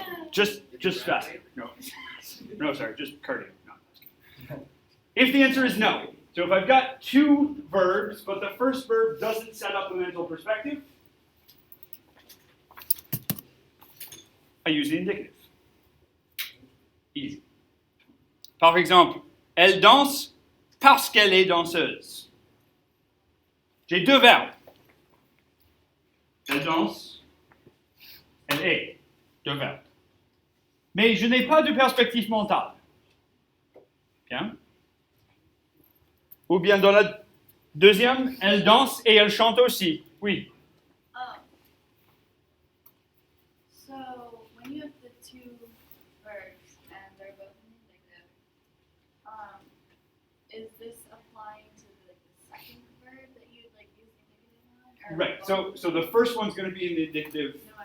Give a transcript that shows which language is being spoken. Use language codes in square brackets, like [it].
[en] just fast. No, sorry, just cardio. No. If the answer is no, so if I've got 2 verbs, but the first verb doesn't set up a mental perspective, I use the indicative. Easy. [fr] Par exemple, elle danse parce qu'elle est danseuse. J'ai 2 verbes. Elle danse, elle est. 2 verbes. Mais je n'ai pas de perspective mentale. Bien. Ou bien dans la deuxième, elle danse et elle chante aussi. Oui. [en] So when you have the 2 verbs and they're both in the indicative, is this applying to the second verb that you'd like use the indicative on? Right. So the first one's going to be in the indicative